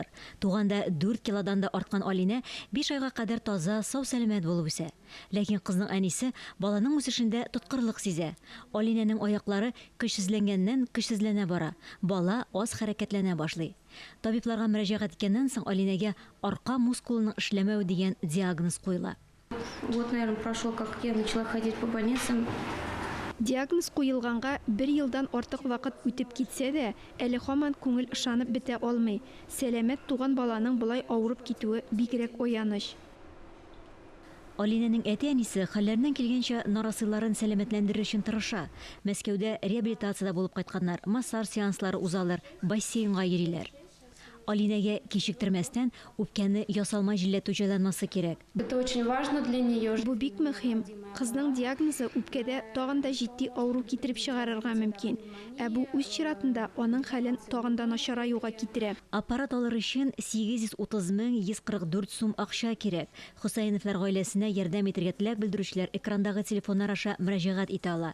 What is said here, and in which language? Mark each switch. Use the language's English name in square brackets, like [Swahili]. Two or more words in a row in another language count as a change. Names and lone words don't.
[Tatar] Туганда 4 килодан да арткан Алинә 5 айга кадәр таза, сау-сәламәт булып үсә. Ләкин кызның әнисе баланың үсешендә тоткырлык сизә. Алинәнең аяклары көчсезләнә бара. Бала аз хәрәкәтләнә башлый. Табибларга мөрәҗәгать иткәннән соң Алинәгә арка мускулының эшләмәү дигән диагноз куела. [Russian] Вот, наверное, прошел, как я начала ходить по больницам. [Tatar] Диагноз куелганга 1 елдан артык вакыт үтеп китсә дә, әле һаман күңел ышанып бетә алмый. Сәламәт туган баланың булай авырып китүе бигрәк аяныч. Алинәнең әти-әнисе хәлләреннән килгәнчә нарасыйларын сәламәтләндерер өчен тырыша. Мәскәүдә реабилитациядә булып кайтканнар, массаж сеанслары узалар, бассейнга йөриләр. Алинәгә кичектермәстән үпкәне ясалма җилләтү җайланмасы кирәк. [Russian] Это очень важно для нее. [Tatar] Бу бик мөһим. Кызның диагнозы үпкәдә тагын да җитди авыру китереп чыгарырга мөмкин. Ә бу үз чиратында аның хәлен тагын да начараюга китерә. Аппарат алыр өчен 830,144 сум акча кирәк. Хөсәеновлар гаиләсенә ярдәм итәргә теләк белдерүчеләр экрандагы телефоннар аша мөрәҗәгать итә ала.